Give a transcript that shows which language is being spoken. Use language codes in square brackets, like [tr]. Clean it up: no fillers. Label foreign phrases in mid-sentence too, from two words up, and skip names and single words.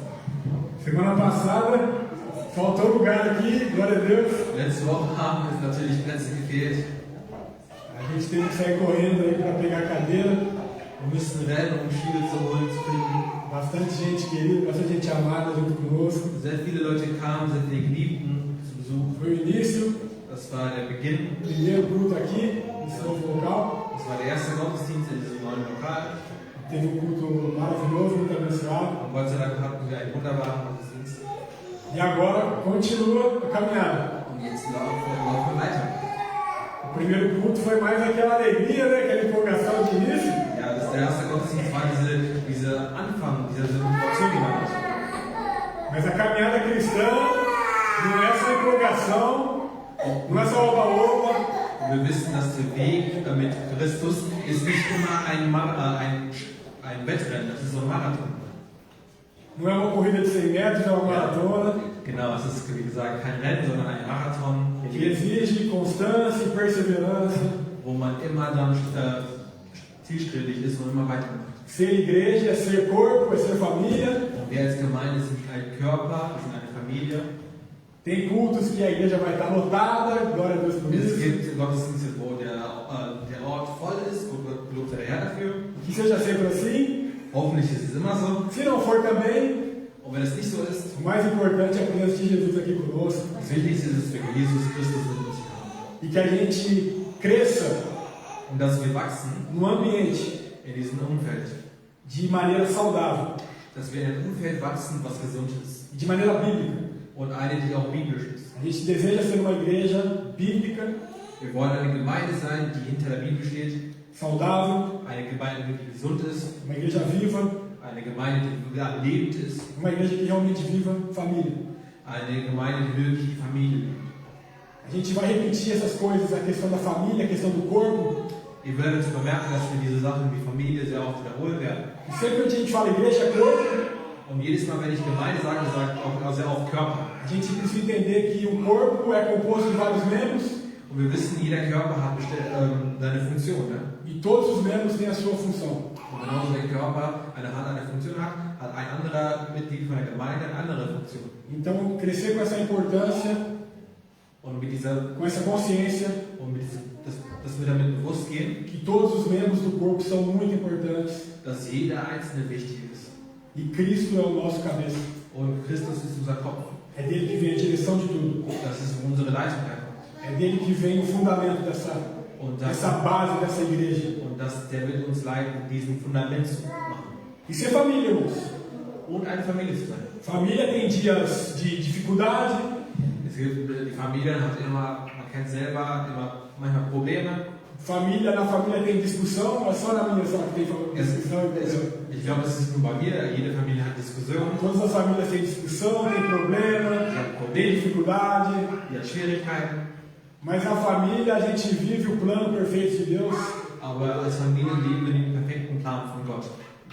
[pt] Semana passada faltou lugar aqui, glória a Deus. [de] Letzte Woche haben es natürlich Plätze gefehlt. [pt] A gente teve que sair correndo aí para pegar a cadeira. [de] Wir mussten rennen, um Schiene zu holen, zu finden. [pt] Bastante gente querida, bastante gente amada junto conosco. [de] Sehr viele Leute kamen, sehr viele Geliebten zu Besuch. [pt] Foi o início, [de] Das war der Beginn. [pt] o primeiro culto aqui, nesse novo local. [de] Das war der erste Gottesdienst in diesem neuen Lokal. [pt] Teve um culto maravilhoso, muito abençoado. [de] Und Gott sei Dank hatten wir einen wunderbaren Gottesdienst. [pt] E agora continua a caminhada. [de] Und jetzt laufen wir weiter. [pt] O primeiro culto foi mais aquela alegria, né? Aquela empolgação de início. [de] Ja, der erste Gottesdienst war dieser Anfang, diese Situation, die man hat. [pt] Mas a caminhada cristã não é só empolgação, não é só oba-oba. [de] Wir wissen, dass der Weg mit Christus ist nicht immer ein Wettrennen, das ist so ein Marathon. [pt] Não é uma corrida de 100 metros, é uma maratona. [de] Genau, es ist wie gesagt kein Rennen, sondern ein Marathon, [pt] Que exige constância e perseverança. [de] wo man immer dann zielstrebig ist und immer weitermacht. [pt] Ser igreja é ser corpo, é ser família. [de] Und wir als Gemeinde sind ein Körper, wir sind eine Familie. [pt] Tem cultos que a igreja vai estar lotada, glória a Deus por [de] Es [pt] isso. [de] gibt Gottesdienste, wo der Ort voll ist, wo Gott der Herr dafür. [pt] Que seja sempre assim. [de] Hoffentlich ist es immer so. [pt] Se não for também, [de] Und wenn es nicht so ist, [pt] o mais importante é a presença de Jesus aqui conosco. [de] das Wichtigste ist es für Jesus Christus mit uns zu haben. [pt] E que a gente cresça [de] Und dass wir wachsen [pt] num ambiente [de] in diesem Umfeld. [pt] de maneira saudável, [de] Dass wir in einem Umfeld wachsen, was gesund ist. [pt] de maneira bíblica. [de] Und eine, die auch biblisch ist. [pt] A gente deseja ser uma igreja bíblica, [de] Wir wollen eine Gemeinde sein, die hinter der Bibel steht. [pt] saudável, [de] Eine Gemeinde, die gesund ist. [pt] uma igreja viva, [de] Eine Gemeinde, die lebend ist. [pt] uma igreja que realmente viva família. [de] Eine Gemeinde, die wirklich die Familie liebt. [pt] A gente vai repetir essas coisas, a questão da família, a questão do corpo. [de] Ihr werdet bemerken, dass wir diese Sachen wie Familie sehr oft wiederholen werden. [pt] E sempre que a gente fala igreja, corpo, [de] Und jedes Mal, wenn ich Gemeinde sage, sage ich auch sehr oft Körper. [pt] a gente precisa entender que o corpo é composto de vários membros [de] Und wir wissen, jeder Körper hat seine Funktion. Ne? [pt] e todos os membros têm a sua função. [de] Und genauso der Körper eine Funktion hat ein anderer Mitglied von der Gemeinde eine andere Funktion. [pt] Então, crescer com essa importância, [de] Und mit dieser, [pt] com essa consciência [de] und mit diesem, dass wir damit bewusst gehen, [pt] que todos os membros do corpo são muito importantes [de] dass jeder Einzelne wichtig ist. [pt] e Cristo é o nosso cabeça. [de] Und Christus ist unser Kopf. [pt] É dele que vem a direção de tudo. [de] Das ist wo unsere Leitung herkommt. [pt] É dele que vem o fundamento [de] Und [pt] dessa base dessa igreja. [de] der wird uns leiten, diesen Fundament zu machen. [pt] E ser família, irmãos. [de] Und eine Familie zu sein. [pt] Família tem dias de dificuldade, [de] Die Familie hat immer, man kennt selber, immer manchmal Probleme. [pt] na família tem discussão, não é só na minha só que tem discussão e problema. [de] Ich glaube, es ist nur bei mir, jede Familie hat Diskussionen, [pt] Todas as famílias têm discussão, tem problema, tem dificuldade, [de] die hat Schwierigkeiten, [pt] mas na família a gente vive o plano perfeito de Deus. [de] aber als Familie leben wir den perfekten Plan von Gott.